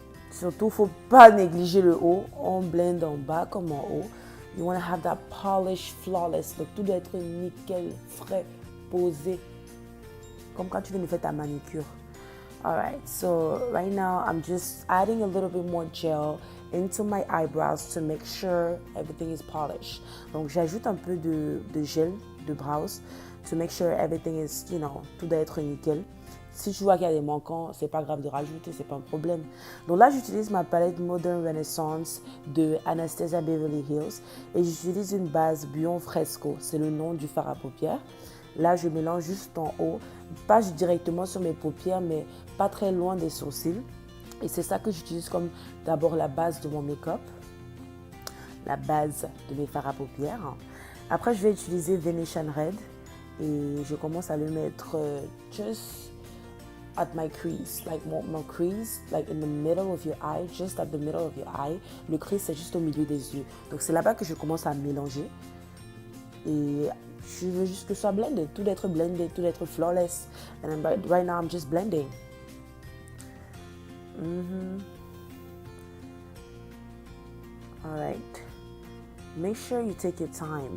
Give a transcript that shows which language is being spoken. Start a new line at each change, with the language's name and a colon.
French: Surtout, il ne faut pas négliger le haut. On blende en bas comme en haut.
English: You want to have that polish, flawless.
French: Donc, tout doit être nickel, frais, posé. Comme quand tu viens de faire ta manicure.
English: Alright, so right now I'm just adding a little bit more gel into my eyebrows to make sure everything is polished.
French: Donc j'ajoute un peu de gel de brows
English: to make sure everything is,
French: tout doit être nickel. Si tu vois qu'il y a des manquants, c'est pas grave de rajouter, c'est pas un problème. Donc là, j'utilise ma palette Modern Renaissance de Anastasia Beverly Hills et j'utilise une base Buon Fresco, c'est le nom du fard à paupières. Là, je mélange juste en haut, pas directement sur mes paupières, mais pas très loin des sourcils. Et c'est ça que j'utilise comme d'abord la base de mon make-up, la base de mes fards à paupières. Après, je vais utiliser Venetian Red et je commence à le mettre
English: just at my crease, my crease, in the middle of your eye, just at the middle of your eye.
French: Le crease, c'est juste au milieu des yeux. Donc, c'est là-bas que je commence à mélanger. Et je veux juste que ce soit blended, tout d'être blended, tout d'être flawless.
English: And right now, I'm just blending. Alright. Make sure you take your time.